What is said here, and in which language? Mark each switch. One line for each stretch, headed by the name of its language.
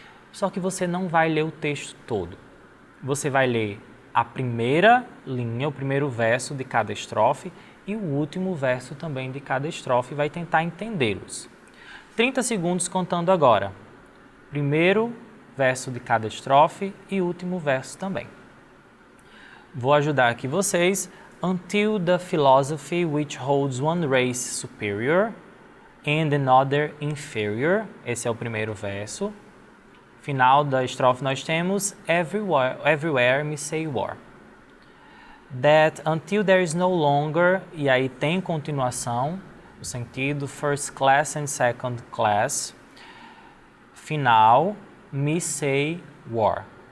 Portuguese: Só que você não vai ler o texto todo. Você vai ler a primeira linha, o primeiro verso de cada estrofe e o último verso também de cada estrofe e vai tentar entendê-los. 30 segundos contando agora. Primeiro verso de cada estrofe e último verso também. Vou ajudar aqui vocês.
English: Until the philosophy which holds one race superior and another inferior.
Portuguese: Esse é o primeiro verso. Final da estrofe nós temos
English: everywhere me say war. That until there is no longer,
Portuguese: e aí tem continuação, o sentido
English: first class and second class.
Portuguese: Final,
English: me say war.